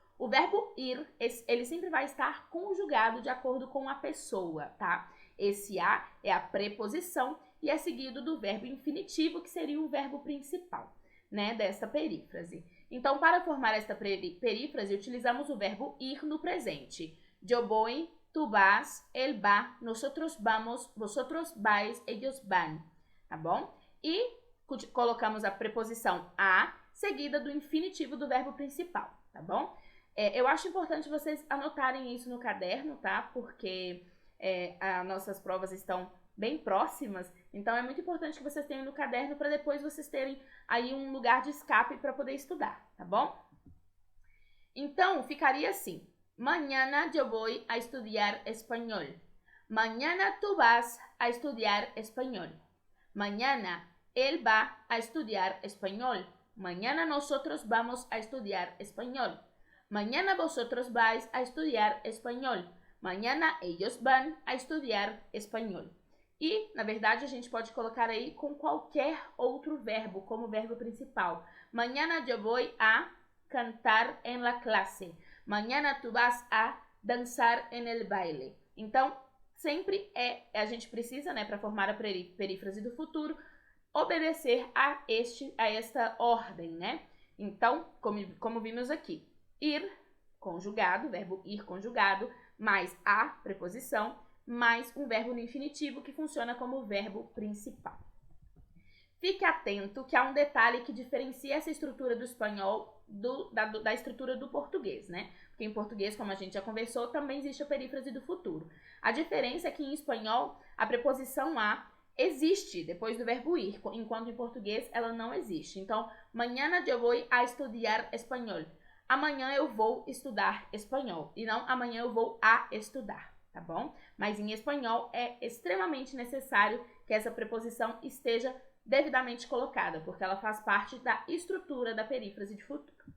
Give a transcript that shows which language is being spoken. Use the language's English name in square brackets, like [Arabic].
[Portuguese] O verbo ir, ele sempre vai estar conjugado de acordo com a pessoa, tá? Esse a é a preposição e é seguido do verbo infinitivo, que seria o verbo principal, né, dessa perífrase. Então, para formar esta perífrase, utilizamos o verbo ir no presente. [Spanish] Yo voy, tú vas, él va, nosotros vamos, vosotros vais, ellos van, [Portuguese] tá bom? E colocamos a preposição a, seguida do infinitivo do verbo principal, tá bom? Eu acho importante vocês anotarem isso no caderno, tá? Porque as nossas provas estão bem próximas, então é muito importante que vocês tenham no caderno para depois vocês terem aí um lugar de escape para poder estudar, tá bom? Então, ficaria assim: [Spanish] mañana yo voy a estudiar español. Mañana tú vas a estudiar español. Mañana él va a estudiar español. Mañana nosotros vamos a estudiar español. Mañana vosotros vais a estudiar español. Mañana ellos van a estudiar español. [Portuguese] E, na verdade, a gente pode colocar aí com qualquer outro verbo, como verbo principal. [Spanish] Mañana yo voy a cantar en la clase. Mañana tú vas a dançar en el baile. [Portuguese] Então, sempre a gente precisa, né, para formar a perífrase do futuro, obedecer a esta ordem, né? Então, como vimos aqui, ir conjugado, verbo ir conjugado, mais a preposição, mais um verbo no infinitivo que funciona como verbo principal. Fique atento que há um detalhe que diferencia essa estrutura do espanhol da estrutura do português, né? Porque em português, como a gente já conversou, também existe a perífrase do futuro. A diferença é que em espanhol a preposição a existe depois do verbo ir, enquanto em português ela não existe. [Spanish] Então, mañana yo voy a estudiar español. [Portuguese] Amanhã eu vou estudar espanhol e não amanhã eu vou a estudar, tá bom? Mas em espanhol é extremamente necessário que essa preposição esteja devidamente colocada, porque ela faz parte da estrutura da perífrase de futuro.